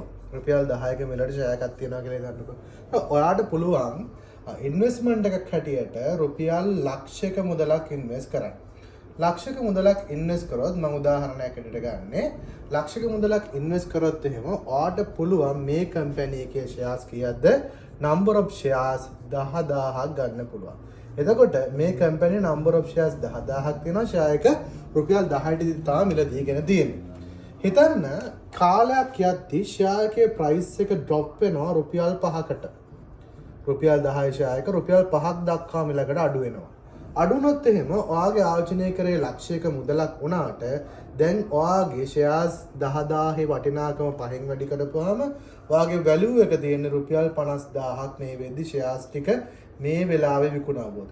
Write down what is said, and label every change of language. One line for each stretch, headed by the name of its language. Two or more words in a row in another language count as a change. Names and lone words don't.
Sinhala: රුපියල් 10ක මිලට ෂෙයා එකක් තියනවා කියලා හිතන්නකෝ. ඔයාට පුළුවන් ඉන්වෙස්ට්මන්ට් එකක් හැටියට රුපියල් ලක්ෂයක මුදලක් ඉන්වෙස්ට් කරන්න. ලක්ෂයක මුදලක් ඉන්වෙස්ට් කරොත් මම උදාහරණයක් ඇටියට ගන්නෙ ලක්ෂයක මුදලක් ඉන්වෙස්ට් කරොත් එහෙම ඔයාට පුළුවන් මේ කම්පැනි එකේ ෂෙයාර්ස් කීයක්ද
English: number of shares
Sinhala: 10000ක් ගන්න පුළුවන්. එතකොට මේ කම්පැනි
English: number of shares
Sinhala: 10000ක් තියෙනවා ෂෙයා එක රුපියල් 10ට තමයි මිලදීගෙන තියෙන්නේ. හිතන්න කාලයක් යද්දි ෂෙයා එකේ ප්‍රයිස් එක ඩ්‍රොප් වෙනවා රුපියල් 5කට. රුපියල් 10 ෂෙයා එක රුපියල් 5ක් දක්වා මිලකට අඩු වෙනවා. අඩුනොත් එහෙම ඔයාගේ ආයෝජනය කරේ ලක්ෂයක මුදලක් වුණාට දැන් ඔයාගේ ෂෙයාර්ස් 10000 වටිනාකම පහෙන් වැඩි කරපුවාම ඔයාගේ වැලියු එක තියෙන්නේ රුපියල් 50000ක් මේ වෙද්දි ෂෙයාර්ස් ටික මේ වෙලාවේ විකුණා ගොත්.